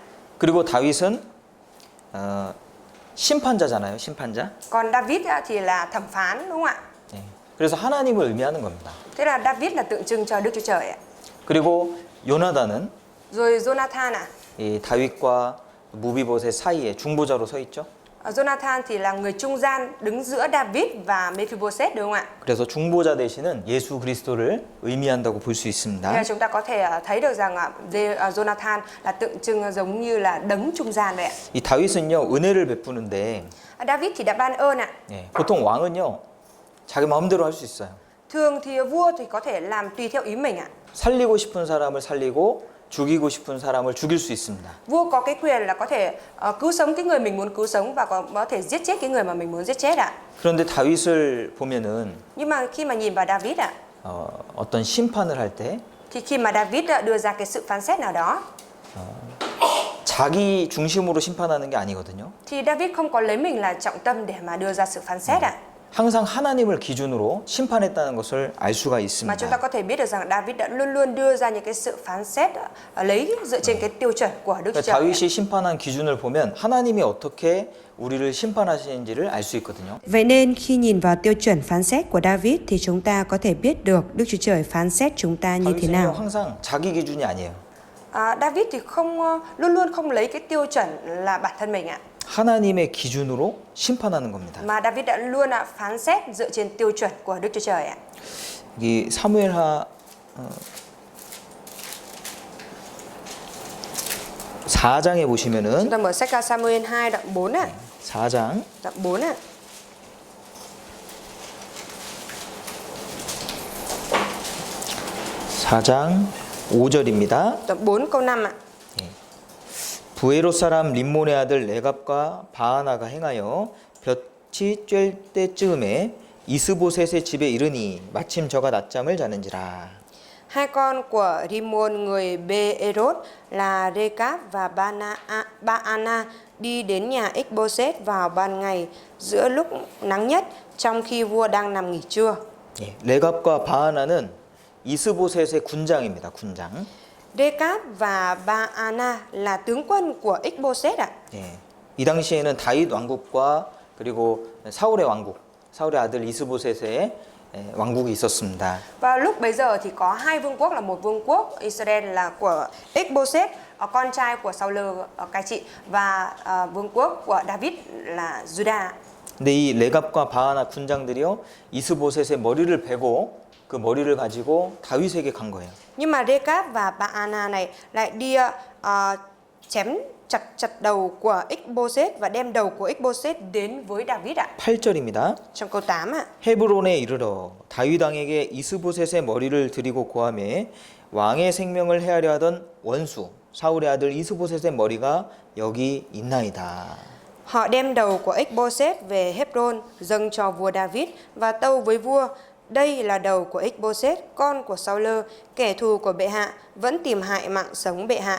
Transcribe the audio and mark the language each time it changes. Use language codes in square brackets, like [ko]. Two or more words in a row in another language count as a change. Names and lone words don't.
[ko] 그리고 다윗은 심판자잖아요. 심판자. [vi] Còn David á, thì là thẩm phán đúng không ạ? [ko] 네. 그래서 하나님을 의미하는 겁니다. [vi] Thế là David là tượng trưng cho Đức Chúa Trời ạ. [ko] 그리고 요나단은 [vi] Rồi Jonathan ạ, [ko] 이 다윗과 무비보셋 사이에 중보자로 서 있죠. [vi] Jonathan thì là người trung gian đứng giữa David và Mephibosheth đúng không ạ? [ko] 그래서 중보자 대신은 예수 그리스도를 의미한다고 볼 수 [vi] Thì [ko] 있습니다. [vi] chúng ta có thể thấy được rằng Jonathan là tượng trưng giống như là đấng trung gian vậy ạ. [ko] 이 다윗은요 은혜를 베푸는데 [vi] David thì đã ban ơn ạ. [ko] 보통 왕은요 자기 마음대로 할 수 있어요. [vi] Thường thì vua thì có thể làm tùy theo ý mình ạ. [ko] 살리고 싶은 사람을 살리고 죽이고 싶은 사람을 죽일 수 있습니다. [vi] Vua có cái quyền là có thể cứu sống cái người mình muốn cứu sống và có thể giết chết cái người mà mình muốn giết chết ạ. [ko] 그런데 다윗을 보면은 [vi] Nhưng mà khi mà nhìn vào David ạ, [ko] 어떤 심판을 할 때 [vi] thì khi mà David đưa ra cái sự phán xét nào đó, [ko] 자기 중심으로 심판하는 게 아니거든요. [vi] thì David không có lấy mình là trọng tâm để mà đưa ra sự phán xét ạ. [ko] 항상 하나님을 기준으로 심판했다는 것을 알 수가 [vi] Mà chúng ta [ko] 있습니다. [vi] có thể biết được rằng David đã luôn luôn đưa ra những cái sự phán xét lấy dựa trên cái tiêu chuẩn của Đức Chúa Trời. [ko] 다윗이 심판한 기준을 보면 하나님이 어떻게 우리를 심판하시는지를 알 수 있거든요. [vi] Vậy nên khi nhìn vào tiêu chuẩn phán xét của David thì chúng ta có thể biết được Đức Chúa Trời phán xét chúng ta như thế [ko] 다윗은요 [vi] nào. [ko] 항상 자기 기준이 아니에요. [vi] David thì luôn luôn không lấy cái tiêu chuẩn là bản thân mình ạ. [ko] 하나님의 기준으로 심판하는 겁니다. [vi] Mà David đã luôn phán xét dựa trên tiêu chuẩn của Đức Chúa Trời ạ. [ko] 이 사무엘하 4장에 [vi] Chúng [ko] 보시면은 [vi] ta mở sách ca Samuel 2 đoạn 4 ạ. [ko] 4장 [vi] Đoạn 4 ạ. [ko] 4장 5절입니다. [vi] Đoạn 4 câu 5 ạ. [ko] 부에롯 사람 림몬의 아들 레갑과 바하나가 행하여 볕이 쬐 때쯤에 이스보셋의 집에 이르니 마침 저가 낮잠을 자는지라. [vi] Hai con của Rimon người Beerot là Rekab và Baana đi đến nhà Ích-bô-sét vào ban ngày giữa lúc nắng nhất trong khi vua đang nằm nghỉ trưa. [ko] 레갑과 바하나는 이스보셋의 군장입니다. 군장. [vi] Rekab và Baana là tướng quân của Ích-bô-sét ạ. [ko] 이 당시에는 다윗 왕국과 그리고 사울의 왕국, 사울의 아들 이스보셋의 왕국이 있었습니다. [vi] Vào lúc bấy giờ thì có hai vương quốc, là một vương quốc Israel là của Ích-bô-sét, con trai của Saul cai trị, và vương quốc của David là Judah. [ko] 근데 이 레갑과 바하나 군장들이요 이스보셋의 머리를 베고 그 머리를 가지고 다윗에게 간 거예요. [vi] Nhưng mà Rekab và Baana này lại đi chém chặt đầu của Ích-bô-sét và đem đầu của Ích-bô-sét đến với David ạ. [ko] 8절입니다. [vi] Trong câu 8 ạ. [ko] 헤브론에 이르러 다윗 왕에게 이스보셋의 머리를 드리고 고하매 왕의 생명을 해하려 하던 원수 사울의 아들 이스보셋의 머리가 여기 있나이다. [vi] Họ đem đầu của Ích-bô-sét về Hebron dâng cho vua David và tâu với vua: đây là đầu của Ích-bô-sét, con của Saul, kẻ thù của bệ hạ, vẫn tìm hại mạng sống bệ hạ.